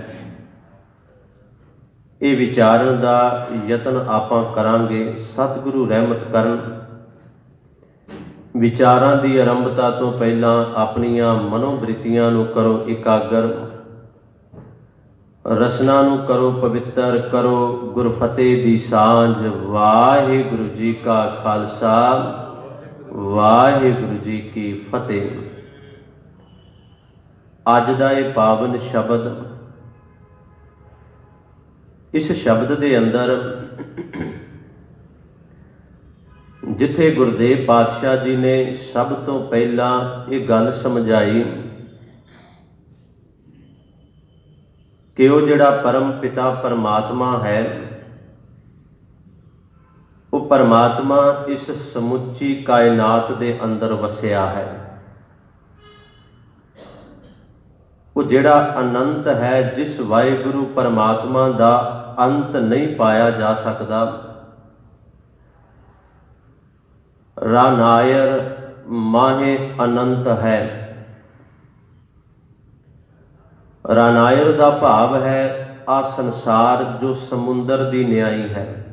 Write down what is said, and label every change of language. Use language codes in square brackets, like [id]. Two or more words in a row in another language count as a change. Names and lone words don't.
[pa] ਇਹ ਵਿਚਾਰਨ ਦਾ ਯਤਨ ਆਪਾਂ ਕਰਾਂਗੇ। ਸਤਿਗੁਰੂ ਰਹਿਮਤ ਕਰਨ। ਵਿਚਾਰਾਂ ਦੀ ਆਰੰਭਤਾ ਤੋਂ ਪਹਿਲਾਂ ਆਪਣੀਆਂ ਮਨੋਬਿਰਤੀਆਂ ਨੂੰ ਕਰੋ ਇਕਾਗਰ, ਰਸਨਾ ਨੂੰ ਕਰੋ ਪਵਿੱਤਰ, ਕਰੋ ਗੁਰ ਫ਼ਤਿਹ ਦੀ ਸਾਂਝ। ਵਾਹਿਗੁਰੂ ਜੀ ਕਾ ਖ਼ਾਲਸਾ ਵਾਹਿਗੁਰੂ ਜੀ ਕੀ ਫ਼ਤਿਹ। ਅੱਜ ਦਾ ਇਹ ਪਾਵਨ ਸ਼ਬਦ, ਇਸ ਸ਼ਬਦ ਦੇ ਅੰਦਰ ਜਿੱਥੇ ਗੁਰਦੇਵ ਪਾਤਸ਼ਾਹ ਜੀ ਨੇ ਸਭ ਤੋਂ ਪਹਿਲਾਂ ਇਹ ਗੱਲ ਸਮਝਾਈ ਕਿ ਉਹ ਜਿਹੜਾ ਪਰਮ ਪਿਤਾ ਪਰਮਾਤਮਾ ਹੈ ਉਹ ਪਰਮਾਤਮਾ ਇਸ ਸਮੁੱਚੀ ਕਾਇਨਾਤ ਦੇ ਅੰਦਰ ਵਸਿਆ ਹੈ। ਉਹ ਜਿਹੜਾ ਅਨੰਤ ਹੈ, ਜਿਸ ਵਾਹਿਗੁਰੂ ਪਰਮਾਤਮਾ ਦਾ ਅੰਤ ਨਹੀਂ ਪਾਇਆ ਜਾ ਸਕਦਾ। ਰਾਨਾਇਰ ਮਾਹੇ ਅਨੰਤ ਹੈ। ਰਾਨਾਇਰ ਦਾ ਭਾਵ ਹੈ ਆਹ ਸੰਸਾਰ ਜੋ ਸਮੁੰਦਰ ਦੀ ਨਿਆਈਂ ਹੈ।